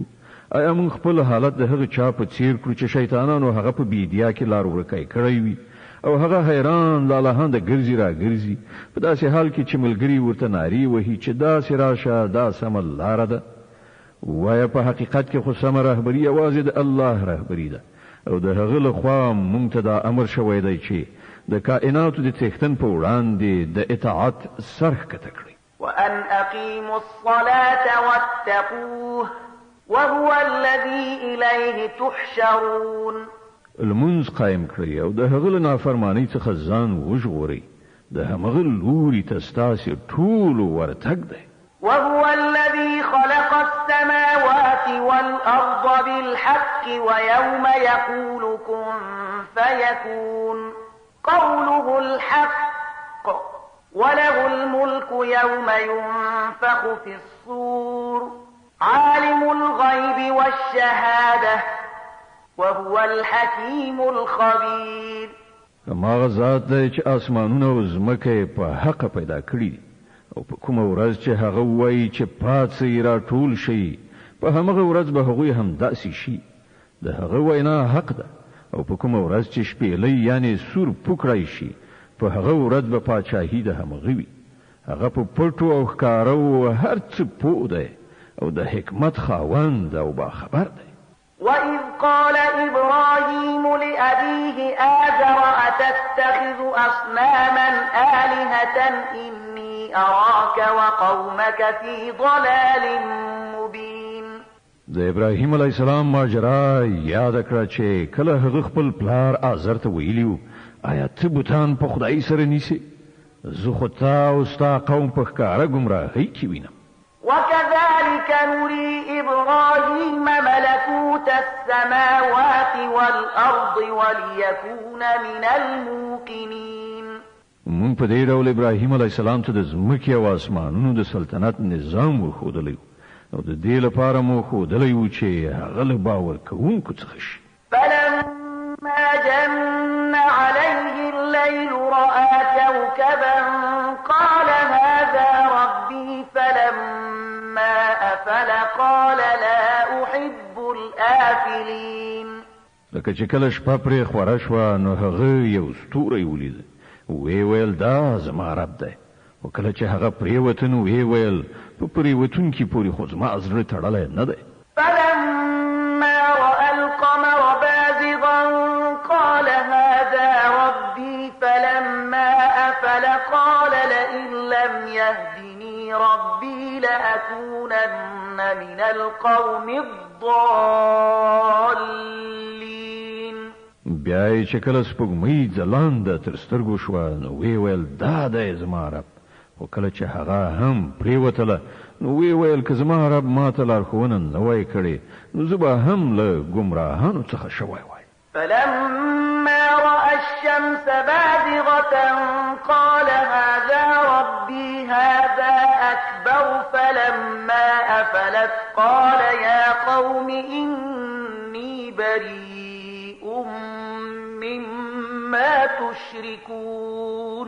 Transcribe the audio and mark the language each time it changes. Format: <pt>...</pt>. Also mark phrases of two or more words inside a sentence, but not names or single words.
<ps>آیا مونږ خپل حالت د هغه چا په څیر کړو چې شیطانانو هغه په بیدیا کې لار ورکای کړی وي او هغه حیران لالهانده ګرځي را ګرځي په داسې حال کې چې ملګري ورته ناری وهي چې داسې راشه دا سمه لاره ده؟ وایه په حقیقت کې خو سمه رهبري یوازې د الله رهبري ده او د هغه لخوا مونږ ته دا امر شوی دی چې د کائناتو د څښتن په وړاندې د اطاعت سر ښکته کړئ.</ps> <ar>وأن أقيموا الصلاة واتقوه وهو الذي إليه تحشرون.</ar> <ps>المنز قائم کړئ او د هغه له نافرمانۍ څخه ځان وژغورئ د همغه لوري ته ستاسې ټولو ورتګ دی.</ps> <ar>وهو الذي خلق السماوات والأرض بالحق ويوم يقول كن فيكون قوله الحق وله الملك يوم ينفخ في الصور عالم الغيب والشهادة وهو الحكيم الخبير.</ar> <ps>هماغه ذات دی چې اسمانونه او ځمکه په حق پیدا کړي او په کومه ورځ چې هغه وایي چې پاتې را ټول شي په همغه ورځ به هغوی هم داسې شي. د هغه وینا حق ده او په کومه ورځ چې شپېلۍ یعنی سور پوکړی شي په هغه ورځ به پاچاهي د همغه وي. هغه په پټو او ښکارو هر څه پوه دی او د حکمت خاوند او باخبر دی.</ps> <ar>وَإِذْ قَالَ إِبْرَاهِيمُ لِأَبِيهِ آزَرَ أَتَتَّخِذُ أَصْنَامًا آلِهَةً إِنِّي أَرَاكَ وَقَوْمَكَ فِي ضَلَالٍ مُبِينٍ.</ar> <ps>د ابراهیم علیه السلام ماجرا یاد کړه چې کله هغه خپل پلار آزر ته ویلیو آیا ته بوتان په خدای سره نیسي؟ زه خو تا او ستا قوم په ښکاره ګمراهۍ کې وینم.</ps> <ar>وكذلك نري إبراهيم ملكوت السماوات والأرض وليكون من الموقنين.</ar> <ps>مونږ په دې ډول ابراهیم علیه السلام ته د ځمکې او اسمانونو د سلطنت نظام وښودلی او د دې لپاره مو ښودلی و چې هغه له باور کوونکو څخه شي.</ps> <ar>فلما جن عليه الليل رأى كوكبا قال هذا ربي فلما أفل قال لا أحب الآفلين.</ar> <ps>لکه چې کله شپه پرې خوره شوه نو هغه یو ستوری ولید وی ویل دا زما رب دی او کله چې هغه پرېوته نو وی ویل په پرېوتونکي پورې خو زما زړه تړلی نه دی.</ps> <ar>فلما رأى القمر بازغا قال هذا ربي فلما أفل قال لئن لم يهدني ربي لأكونن من القوم الضالين.</ar> <ps>بیا چې کله سپوږمۍ ځلانده تر سترګو شوه نو وی ویل دا دی زما رب او کله چې هغه هم پرېوتله نو وی ویل که زما رب ما ته لارښوونه نه وای کړې نو زه به هم له ګمراهانو څخه شوی وای.</ps> <ar>فلما رأى الشمس بازغة قال هذا ربي هذا أكبر فلما أفلت قال يا قوم إني بريء مما تشركون.</ar>